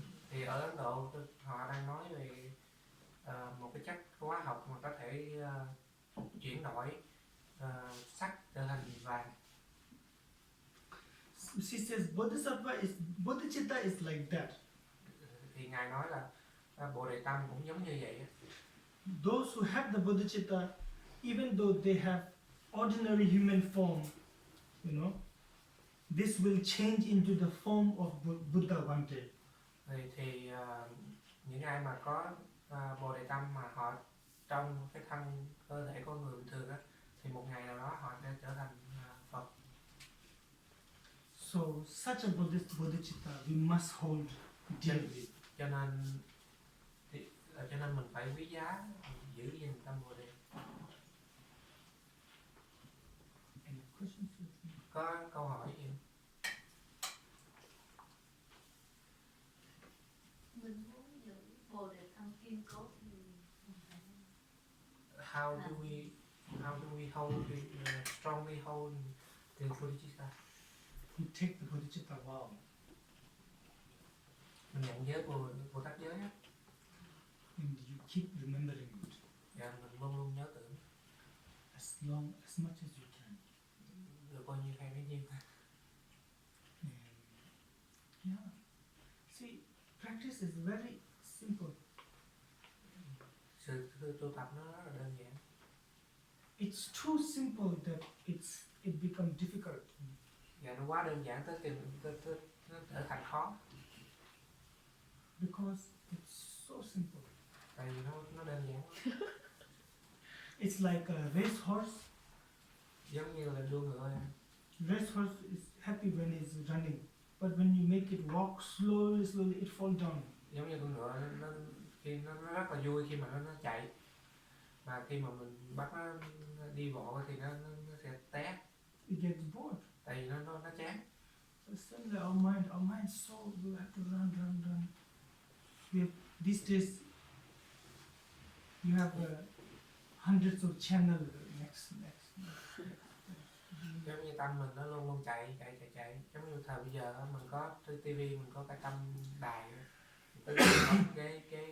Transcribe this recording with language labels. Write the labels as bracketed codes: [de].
[vi] Thì ở Ấn Độ họ đang nói về một cái chất hóa học mà có thể chuyển đổi sắt trở thành vàng. [en] She says Bodhicitta is like that. [vi] Thì Ngài nói là Bồ Đề tâm cũng giống như vậy. [en] Those who have the Bodhicitta, even though they have ordinary human form, you know, this will change into the form of Buddha one day. [vi] Thì những ai mà có Bồ Đề tâm mà họ trong cái thân cơ thể con người bình thường á, thì một ngày nào đó họ sẽ trở thành Phật. [en] So such a Bodhicitta we must hold dearly. [vi] Cho nên mình phải quý giá, giữ gìn tâm Bồ Đề. [en] Any questions? [vi] Có câu hỏi gì? Mình muốn giữ Bồ Đề tâm kiên cố thì [en] How do we hold strongly hold the Bodhicitta? You take the Bodhicitta vow. [vi] Mình nhận giới Bồ Tát giới á, [en] And you keep remembering it [vi] và mình luôn luôn nhớ tưởng, [en] as much as you can. [vi] được bao nhiêu hay bấy nhiêu. [en] Yeah. See, practice is very simple. [vi] Sự tu tập nó rất là đơn giản. [en] It's too simple that it becomes difficult. [vi] Và nó quá đơn giản tới nó trở thành khó. [en] Because it's so simple. [vi] Tại vì nó đơn giản. [en] It's like a racehorse. [vi] Giống như là đua ngựa. [en] Racehorse is happy when it's running, but when you make it walk slowly, it falls down. [vi] Giống như con ngựa nó rất là vui khi mà nó chạy, mà khi mà mình bắt nó đi bộ thì nó sẽ té. [en] It gets bored. [vi] Tại vì nó chán. [en] So suddenly our mind so we have to run. These days you have hundreds of channels next. [vi] Giống như tâm mình nó luôn luôn chạy. Giống như thời bây giờ mình có trên TV, mình có cái tâm đài, cái